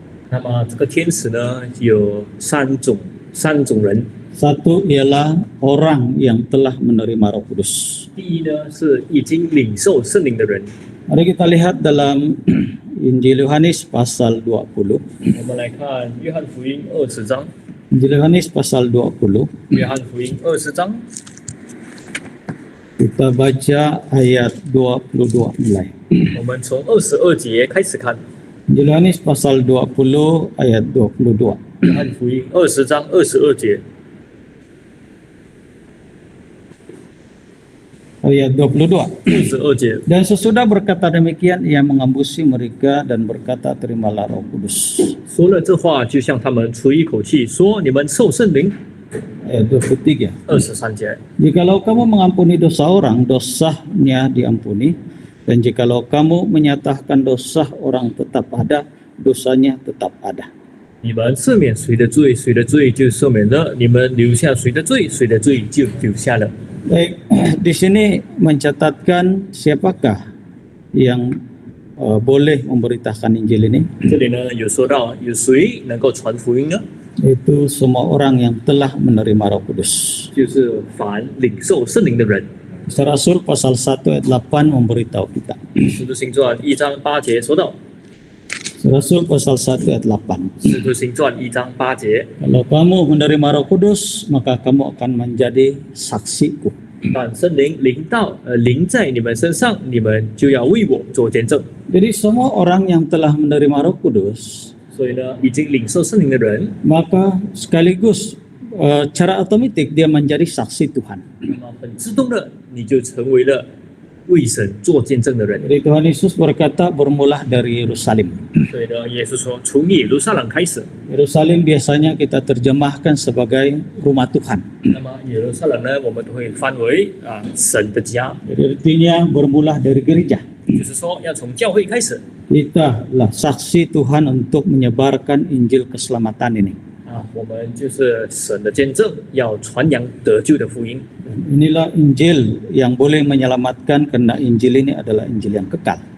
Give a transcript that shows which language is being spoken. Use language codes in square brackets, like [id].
[zh] 那么这个天使呢，有三种人。 [id] Satu ialah orang yang telah menerima Roh Kudus. [zh] 第一呢，是已经领受圣灵的人。 [id] Mari kita lihat dalam Injil Yohanes pasal 20. [zh] 我们来看约翰福音20章， [id] Injil Yohanes pasal 20. [zh] 约翰福音20章， [id] Kita baca ayat 22 mulai. [zh] 我们从22节开始看。 [id] Injil Yohanes pasal 20 ayat 22. [zh] 约翰福音20章22节， [id] Ayat 22. [zh] 22节。 [id] Dan sesudah berkata demikian, ia mengembusi mereka dan berkata, terimalah Roh Kudus. [zh] 说了这话，就向他们出一口气，说：“你们受圣灵。 [id] Ayat 23. ” [zh] 23节。 [id] Jikalau kamu mengampuni dosa orang, dosanya diampuni. Dan jikalau kamu menyatakan dosa orang tetap ada, dosanya tetap ada. [zh] 你们赦免谁的罪，谁的罪就赦免了；你们留下谁的罪，谁的罪就留下了。 [id] Baik, di sini mencatatkan siapakah yang boleh memberitakan Injil ini. [zh] 这里呢有说到有谁能够传福音呢？ [id] Itu semua orang yang telah menerima Roh Kudus. [zh] 就是凡领受圣灵的人。 [id] Kisah Rasul pasal 1 ayat 8 memberitahu kita. [zh] 使徒行传1章8节说到， [id] Kisah Rasul pasal 1 ayat 8. [zh] 使徒行传1章8节， [id] Kalau kamu menerima Roh Kudus, maka kamu akan menjadi saksiku. [zh] 当圣灵临在你们身上，你们就要为我做见证。 [id] Jadi semua orang yang telah menerima Roh Kudus, [zh] 所以呢，已经领受圣灵的人， [id] maka sekaligus secara otomatis dia menjadi saksi Tuhan. [zh] 那么很自动的，你就成为了为神做见证的人。 [id] Jadi Tuhan Yesus berkata bermula dari Yerusalem. [zh] 所以呢，耶稣说，从耶路撒冷开始。 [id] Yerusalem biasanya kita terjemahkan sebagai rumah Tuhan. [zh] 那么耶路撒冷呢，我们都会翻为神的家， [id] Jadi artinya bermula dari gereja. [zh] 就是说要从教会开始 [id] Kita lah saksi Tuhan untuk menyebarkan Injil keselamatan ini. [zh] 我们就是神的见证，要传扬得救的福音。 [id] Dan inilah Injil yang boleh menyelamatkan karena Injil ini adalah Injil yang kekal.